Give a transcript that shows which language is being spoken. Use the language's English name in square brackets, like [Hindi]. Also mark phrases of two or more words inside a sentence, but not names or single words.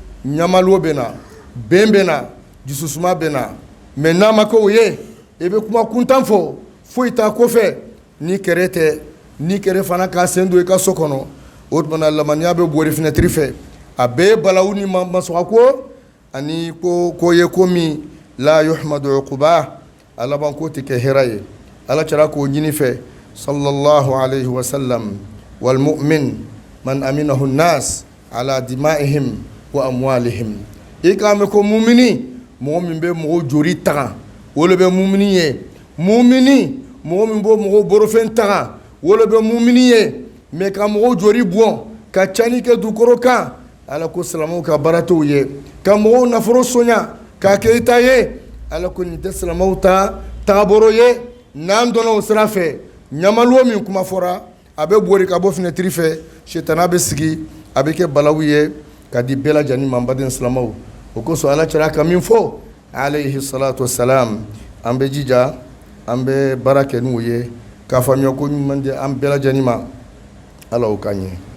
[Bambara] ɲamalo bɛ na bɛn bɛ na dususuma bɛ na mais n'a ma kɛ o ye i bɛ kuma kuntan fɔ foyi t'a kɔfɛ ni kɛrɛ tɛ ni kɛrɛ fana k'a sen don i ka so kɔnɔ o tuma na lamaniya bɛ bori fenêtre fɛ a bɛɛ ye balawu ni masɔgɔko ani ko ye ko min la [Arabic] يحمد عقباه [Bambara] a laban ko tɛ kɛ hɛrɛ ye ala cɛla k'o ɲini fɛ [Arabic] صلى الله عليه وسلم والمؤمن من أمنه الناس على دمائهم وأموالهم [Bambara] i k'a mɛn ko mumini mɔgɔ min bɛ mɔgɔw joli taga o le bɛ mumini ye mumini mɔgɔ min bɛ mɔgɔw borofɛn taga o le bɛ mumini ye mais ka mɔgɔw joli bɔn ka cani kɛ dukɔrɔ kan ala ko silamɛw ka baara t'o ye ka mɔgɔw nafolo soɲa k'a kɛ i ta ye ala ko nin tɛ silamɛw ta taabolo ye n'an dɔnna o sira fɛ ɲamaluwo min kuma fɔra a bɛ bori ka bɔ fenêtre fɛ sitana bɛ sigi a bɛ kɛ balawu ye ka di bɛɛ lajɛlen ma n baden silamɛw o kosɔn ala cɛla ka min fɔ [Arabic] عليه الصلاة والسلام [Bambara] an bɛ jija an bɛ baara kɛ n'o ye k'a faamuya ko ɲuman di an bɛɛ lajɛlen ma ala o ka ɲɛ.